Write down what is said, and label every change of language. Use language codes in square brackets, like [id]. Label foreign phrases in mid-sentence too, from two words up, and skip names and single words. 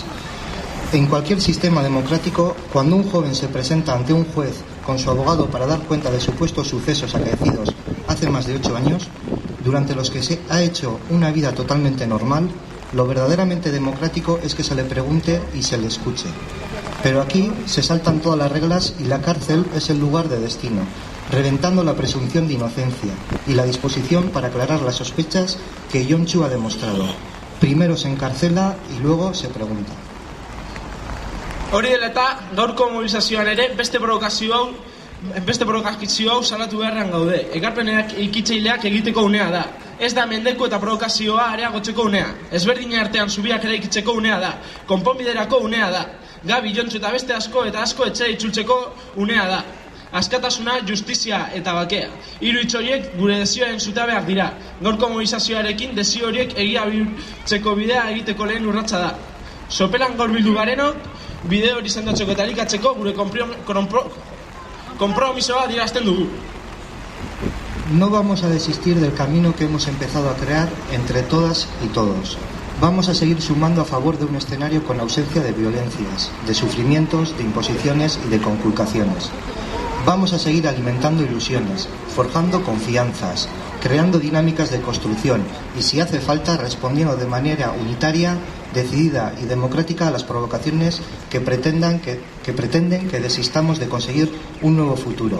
[es] En cualquier sistema democrático, cuando un joven se presenta ante un juez con su abogado para dar cuenta de supuestos sucesos acaecidos hace más de 8 años, durante los que se ha hecho una vida totalmente normal, lo verdaderamente democrático es que se le pregunte y se le escuche. Pero aquí se saltan todas las reglas y la cárcel es el lugar de destino, reventando la presunción de inocencia y la disposición para aclarar las sospechas que Jontzu ha demostrado. Primero se encarcela y luego se pregunta. [eu] Hori dela eta gaurko mobilizazioan ere beste provokazio hau salatu beharrean gaude. Ekarpenak ikitzaileak egiteko unea da. Ez da mendeku eta provokazioa areagotzeko unea. Ezberdinen artean zubiak eraikitzeko unea da. Konponbiderako unea da. Gabi, Jontzu eta beste asko etxera itzultzeko unea da. askatasuna, justizia eta bakea. Hiru hitz horiek gure desioaren zutabeak dira. Gaurko mobilizazioarekin desio horiek egia bihurtzeko bidea egiteko lehen urratsa da. Sopelan gaur bildu garenok, bide hori sendotzeko eta elikatzeko gure konpromisoa adierazten dugu. [es] No vamos a desistir del camino que hemos empezado a crear entre todas y todos. Vamos a seguir sumando a favor de un escenario con ausencia de violencias, de sufrimientos, de imposiciones y de conculcaciones. Vamos a seguir alimentando ilusiones, forjando confianzas, creando dinámicas de construcción y, si hace falta, respondiendo de manera unitaria, decidida y democrática a las provocaciones que pretenden que desistamos de conseguir un nuevo futuro.